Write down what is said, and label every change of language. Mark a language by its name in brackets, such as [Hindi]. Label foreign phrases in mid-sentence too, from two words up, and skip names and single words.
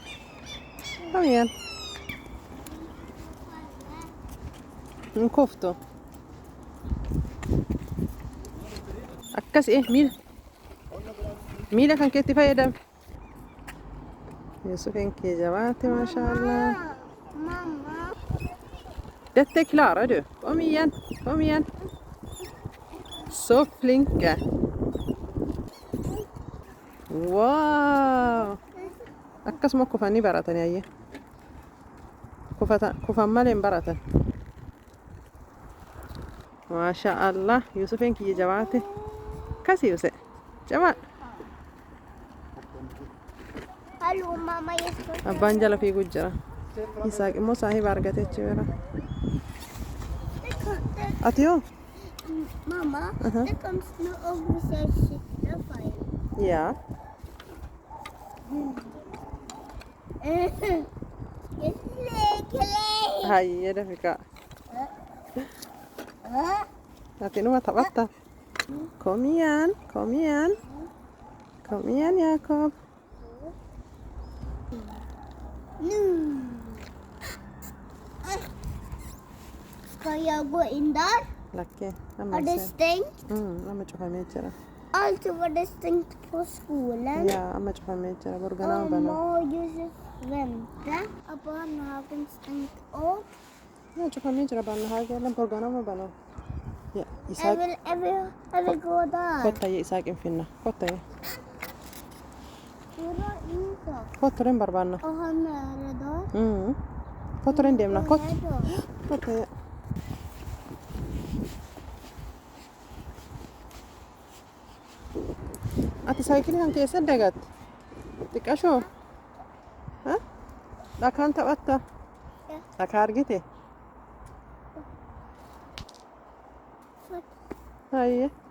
[Oromo] Kamiyaan? Hin kuftu. Akkas miila kan keetti fayyadame. Yusufiin kee jabaate [Arabic] ما شاء الله. [Norwegian] Mamma. Dette klarer du. Kom igen, kom igen. Så flinke. Wow. [Oromo] Akkasuma kufanii baratanii ayye. Kufan malee hin baratan. [Arabic] ما شاء الله. [Oromo] Yusufiin kiyya jabaate. Kasi Yusuf. Jabaadhu. [Norwegian] Hallo mamma, jeg skal [Oromo] Abbaan jala fiiguu jira. Isaaq immoo saahiba argatee jira. Ati yoo? [Norwegian] Mamma, det kan snu og hvis jeg skifter feil. [Oromo] Yaa. [Norwegian] Jeg leker. [Oromo] Hayyee dafiqa. Ati numa taphatta. [Norwegian] Kom igen, kom igen. Kom igen Jakob. Nu. Skal jeg gå inn der? [Oromo] Lakke. [Norwegian] Er det stengt? [Oromo] Amma cufamee jira. [Norwegian] Altså var det stengt på skolen. [Oromo] Yaa amma cufamee jira. Borganaa [Norwegian] Og [Oromo] banaa. [Norwegian] må Josef vente. Er barnehagen stengt òg? [Oromo] Yaa cufamee jira barnahaageellee borganaa banaa. Yaa [Norwegian] Jeg Isaaq. vil gå der. [Oromo] Kottayyee Isaaqin finna. Kottayyee. [Norwegian] Hvor er Isak? [Oromo] Kottoleen barbaanna. [Norwegian] Og han er der. [Oromo] Kottoleen deemna. [Norwegian] Hvor er det? [Oromo] Kottayyee. Ati saayikilii kan keessa dagatte. Xiqqashoo. Ha? Dhakaan taphatta. Dhakaa argite. Hayyee.